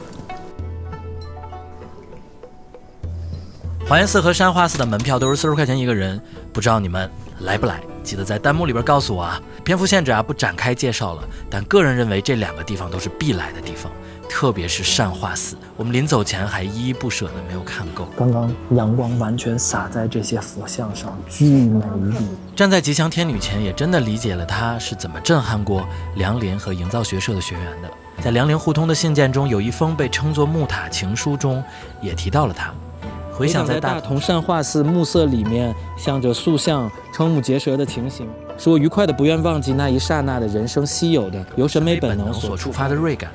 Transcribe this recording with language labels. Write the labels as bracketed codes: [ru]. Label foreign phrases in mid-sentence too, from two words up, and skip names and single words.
[zh] 華嚴寺和善化寺的門票都是40塊錢一個人，不知道你們來不來？記得在彈幕裡邊告訴我啊。篇幅限制啊，不展開介紹了，但個人認為這2個地方都是必來的地方。特別是善化寺，我們臨走前還依依不捨的沒有看夠。剛剛陽光完全灑在這些佛像上，巨美麗。站在吉祥天女前，也真的理解了她是怎麼震撼過梁林和營造學社的學員的。在梁林互通的信件中，有一封被稱作木塔情書中，也提到了她。回想在大同善化寺暮色裡面，向着塑像瞠目結舌的情形，使我愉快的不願忘記那一剎那的人生稀有的由審美本能所觸發的銳感。